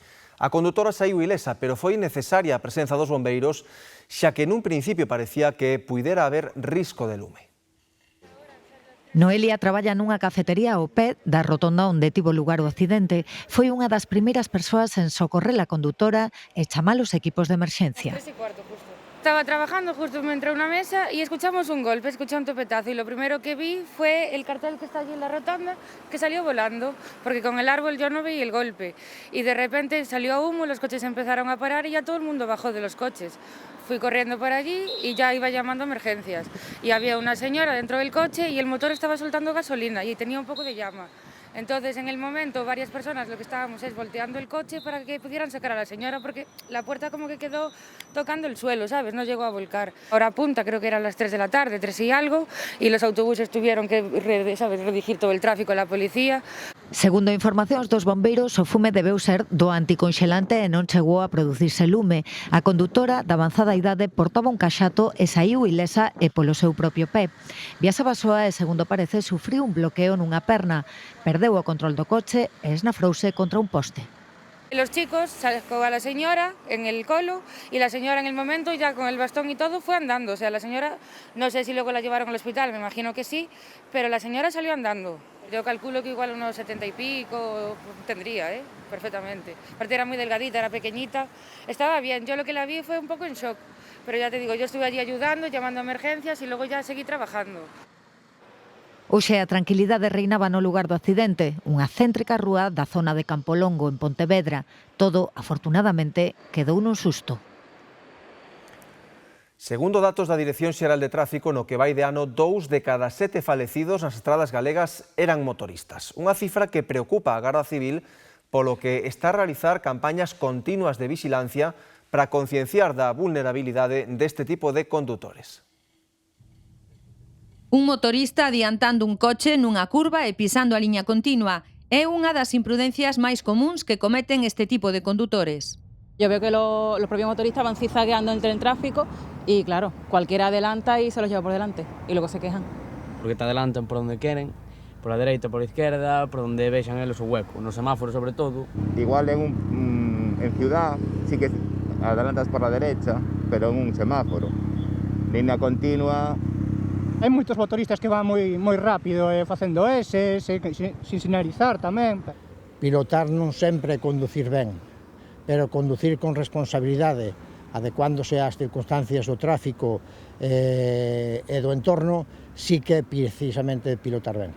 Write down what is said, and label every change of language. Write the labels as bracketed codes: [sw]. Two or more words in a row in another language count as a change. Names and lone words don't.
[gl] A condutora saiu ilesa, pero foi necesaria a presenza dos bombeiros, xa que nun principio parecía que puidera haber risco de lume. Noelia traballa nunha cafetería ao pé da rotonda onde tivo lugar o accidente. Foi unha das primeiras persoas en socorrer a condutora e chamar os equipos de emerxencia. [es] Estaba trabajando, justo me entré a una mesa y escuchamos un golpe, escuché un topetazo y lo primero que vi fue el cartel que está allí en la rotonda que salió volando, porque con el árbol yo no veía el golpe y de repente salió humo, los coches empezaron a parar y ya todo el mundo bajó de los coches. Fui corriendo por allí y ya iba llamando a emergencias y había una señora dentro del coche y el motor estaba soltando gasolina y tenía un poco de llama. Entonces, en el momento, varias personas lo que estábamos es volteando el coche para que pudieran sacar a la señora, porque la puerta como que quedó tocando el suelo, ¿sabes? No llegó a volcar. Hora punta, creo que eran las 3 de la tarde, 3 y algo, y los autobuses tuvieron que, ¿sabes?, redirigir todo el tráfico a la policía. [gl] Segundo informacións dos bombeiros, o fume debeu ser do anticonxelante e non chegou a producirse lume. A condutora, da avanzada idade, portaba un caxato e saiu ilesa e polo seu propio pé. Viaxaba soa e, segundo parece, sufriu un bloqueo nunha perna. Perdeu o control do coche e esnafrouse contra un poste. [es] Los chicos sacó a la señora en el colo y la señora en el momento ya con el bastón y todo fue andando. O sea, la señora, no sé si luego la llevaron al hospital, me imagino que sí, pero la señora salió andando. Yo calculo que igual unos 70 y pico tendría, perfectamente. Aparte era muy delgadita, era pequeñita, estaba bien. Yo lo que la vi fue un poco en shock, pero ya te digo, yo estuve allí ayudando, llamando a emergencias y luego ya seguí trabajando. [gl] Hoxe a tranquilidade reinaba no lugar do accidente, unha céntrica rúa da zona de Campolongo, en Pontevedra. Todo, afortunadamente, quedou nun susto. Segundo datos da Dirección Xeral de Tráfico, no que vai de ano, 2 de cada 7 falecidos nas estradas galegas eran motoristas. Unha cifra que preocupa a Garda Civil, polo que está a realizar campañas continuas de vixilancia para concienciar da vulnerabilidade deste tipo de condutores. Un motorista adiantando un coche nunha curva e pisando a liña continua é unha das imprudencias máis comuns que cometen este tipo de condutores. [es] Yo veo que los propios motoristas van zigzagueando entre el tráfico y, claro, cualquiera adelanta y se los lleva por delante y luego se quejan. Porque te adelantan por donde quieren, por la derecha, por la izquierda, por donde [gl] vexan eles o [es] hueco, [gl] nos semáforos [es] sobre todo. Igual en ciudad sí que adelantas por la derecha, pero en un semáforo. Línea continua. [gl] Hai moitos motoristas que van moi rápido facendo ese, sin sinalizar tamén. Pilotar non sempre é conducir ben, pero conducir con responsabilidade, adecuándose ás circunstancias do tráfico e do entorno, sí que é precisamente pilotar ben.